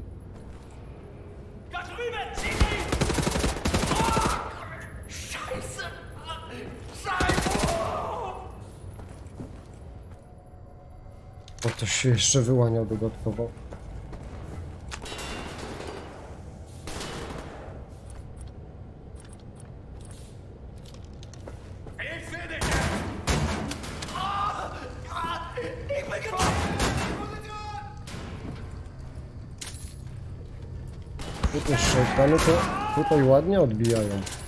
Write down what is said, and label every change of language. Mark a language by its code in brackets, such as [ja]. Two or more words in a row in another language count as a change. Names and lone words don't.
[de] Da drüben! Sieh ihn! Oh! Scheiße! Scheiße! [pl] Bo coś się jeszcze wyłaniał dodatkowo. [de] Ich seh dich! Ich bin getroffen! Position! [pl] Tutaj shotguny to tutaj ładnie odbijają.